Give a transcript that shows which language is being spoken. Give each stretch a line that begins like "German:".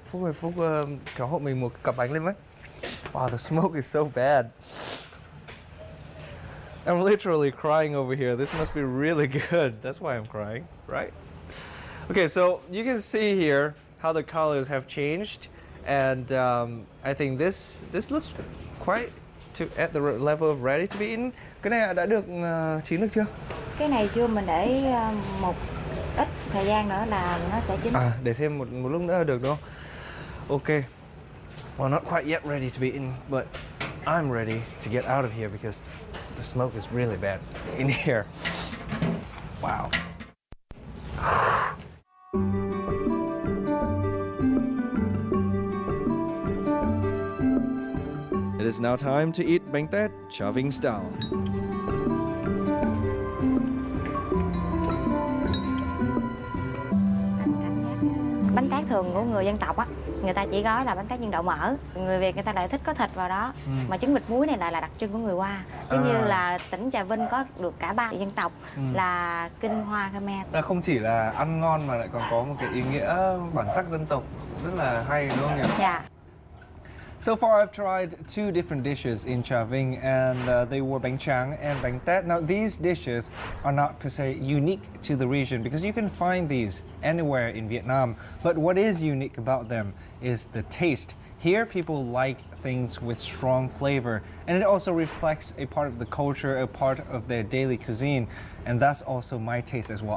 Vietnamese: Phúc ơi, Phúc kéo hộ mình một cặp bánh lên với.
English: Wow, the smoke is so bad. I'm literally crying over here. This must be really good. That's why I'm crying, right? Okay, so you can see here how the colors have changed, and I think this looks quite at the level of ready to be eaten.
Vietnamese: Cái này đã được chín được chưa? Cái này chưa, mình để một ít thời gian nữa là nó sẽ chín. À, để thêm một lúc nữa là được đúng không?
English: Okay. Well, not quite yet ready to be eaten, but I'm ready to get out of here because the smoke is really bad in here. Wow. It is now time to eat bánh tét Trà Vinh style.
Vietnamese: Bánh tét thường thường của người dân tộc á, người ta chỉ gói là bánh tét nhân đậu mỡ. Người Việt người ta lại thích có thịt vào đó. Mà trứng vịt muối này lại là đặc trưng của người Hoa. Giống như là tỉnh Trà Vinh có được cả 3 dân tộc là Kinh, Hoa, Khmer. Không chỉ là ăn ngon mà lại còn có một cái ý nghĩa bản sắc dân tộc rất là hay, đúng không nhỉ? Dạ.
English: So far, I've tried 2 different dishes in Trà Vinh, and they were bánh tráng and bánh tét. Now, these dishes are not per se unique to the region because you can find these anywhere in Vietnam. But what is unique about them is the taste. Here, people like things with strong flavor, and it also reflects a part of the culture, a part of their daily cuisine, and that's also my taste as well.